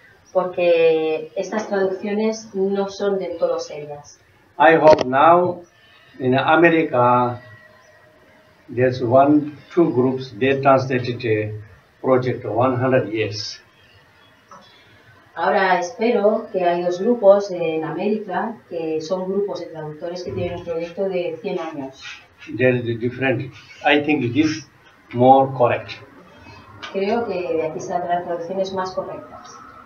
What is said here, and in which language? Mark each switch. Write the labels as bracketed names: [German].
[Spanish] Porque estas traducciones no son del todo serias. [English] I hope now in America there's two groups, they translated a project of 100 years. [Spanish] Ahora espero que hay dos grupos en América que son grupos de traductores que tienen un proyecto de 100 años. [English] There is a different. I think it is more correct. [Spanish] Creo que de aquí saldrán traducciones más correctas.